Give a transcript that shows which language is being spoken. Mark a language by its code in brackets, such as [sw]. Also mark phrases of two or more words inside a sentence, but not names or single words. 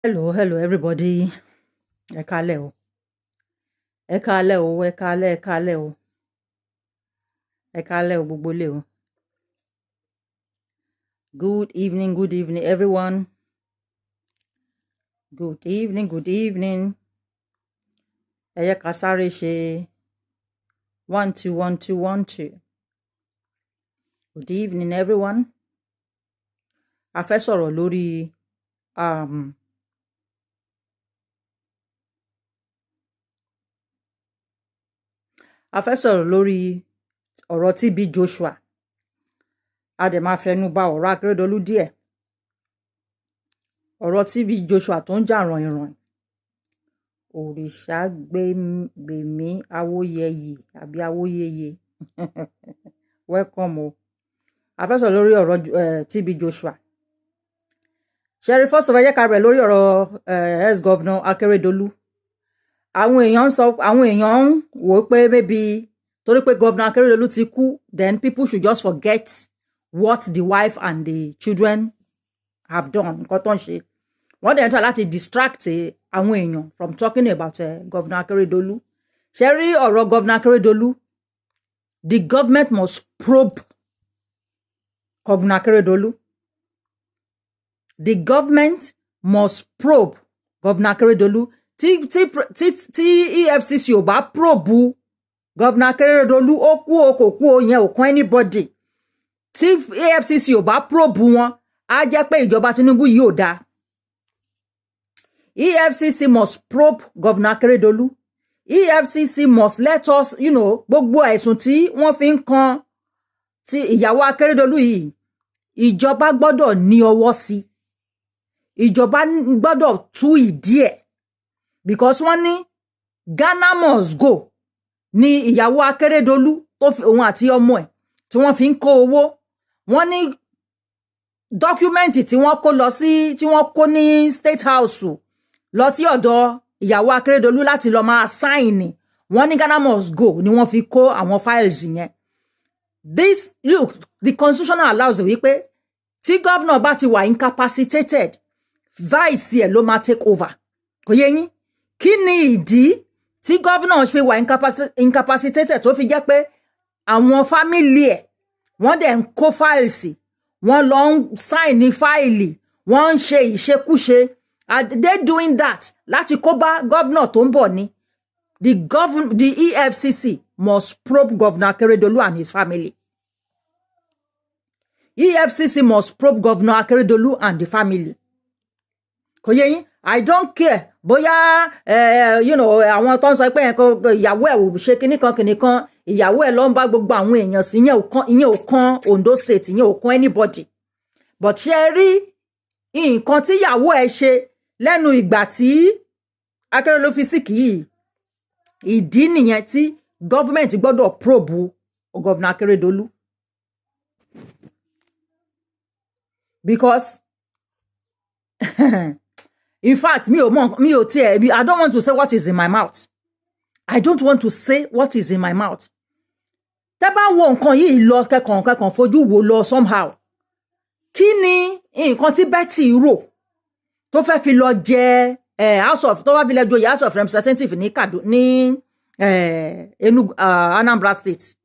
[en] Hello, everybody. [yo] Ẹ káalẹ́ o. Ẹ káalẹ́ o, ẹ káalẹ́, ẹ káalẹ́ o. Ẹ káalẹ́ o, gbogbo ilé o. [en] Good evening, everyone. Good evening. [yo] Ẹ yẹ ká sáré ṣe 1 2 1 2 1 2. [en] Good evening, everyone. [yo] A fẹ́ sọ̀rọ̀ lórí ọ̀rọ̀ TB Joshua. A dẹ̀ máa fẹnu bà ọ̀rọ̀ Akeredolu díẹ̀. Ọ̀rọ̀ TB Joshua tó ń jà ràn-ìràn. Òrìṣà gbèmí awóyẹyè àbí awóyẹyè. Welcome o. A fẹ́ sọ̀rọ̀ lórí ọ̀rọ̀ TB Joshua. [en] Sherry first of all, [yo] yẹ ká bẹ̀rẹ̀ lórí ọ̀rọ̀ ex-governor Akeredolu. Àwọn èèyàn ń wò pé maybe torí pé governor Akeredolu ti kú, [en] then people should just forget what the wife and the children have done. [yo] Nǹkan tó ń ṣe. Wọ́n dẹ̀ ń try láti distract àwọn èèyàn [en] from talking about governor [yo] Akeredolu. [en] Sherry ọ̀rọ̀ governor Akeredolu, the government must probe governor Akeredolu. The government must probe governor Akeredolu. [yo] Tí EFCC ò bá [en] probe governor [yo] Akeredolu, ó kú o kò kú o yẹn ò kàn anybody. Tí EFCC ò bá probe wọn, á jẹ́ pé ìjọba Tinubu yìí ò dáa. [en] EFCC must probe governor Akeredolu. EFCC must let us, [yo] gbogbo ẹ̀sùn tí wọ́n fi ń kan ti ìyàwó Akeredolu yìí, ìjọba gbọ́dọ̀ ní ọwọ́ sí. Ìjọba gbọ́dọ̀ tú ìdí ẹ̀. Because wọ́n ní Ghana must go ní ìyàwó Akeredolu tó fi òun àti ọmọ ẹ̀ tí wọ́n fi ń kó owó. Wọ́n ní dọ́kúmẹ́ǹtì tí wọ́n kó ní State House lọ sí ọ̀dọ̀ ìyàwó Akeredolu láti lọ máa sáìnì. Wọ́n ní Ghana must go ni wọ́n fi kó àwọn files yẹn. [en] The constitution allows [yo] wípé tí governor bá ti wà incapacitated, vice ẹ̀ ló máa [en] take over. [yo] Kò yé yín? Kí ni ìdí tí governor fi wà incapacitated tó fi jẹ́ pé àwọn family ẹ̀ wọ́n dẹ̀ ń kó files, wọ́n lọ ń sign ní fáìlì, wọ́n ń ṣe ìṣekúṣe. [en] Are they doing that [yo] láti kó bá governor tó ń bọ̀ ni? [en] The EFCC must probe governor Akeredolu and his family. EFCC must probe governor Akeredolu and the family. [yo] Kò yé yín? [en] I don't care [yo] bóyá àwọn tó ń sọ pé ìyàwó ẹ̀ ò ṣe kíníkan ìyàwó ẹ̀ ló ń bá gbogbo àwọn èèyàn sí, ìyẹn ò kan Ondo State, ìyẹn ò kan anybody. But ṣe rí nǹkan tí ìyàwó ẹ̀ ṣe lẹ́nu ìgbà tí Akeredolu fi sick yìí, ìdí nìyẹn tí government gbọ́dọ̀ [en] probe governor [yo] Akeredolu. [en] Because in fact, I don't want to say what is in my mouth. I don't want to say what is in my mouth. [yo] Tẹ́ bá wo nǹkan yìí lọ kẹ́kàn fojú wo lọ somehow. Kí ni nǹkan tí Betty rò tó fẹ́ fi lọ jẹ tó fẹ́ fi lọ joyè House of Representatives ní Anambra State?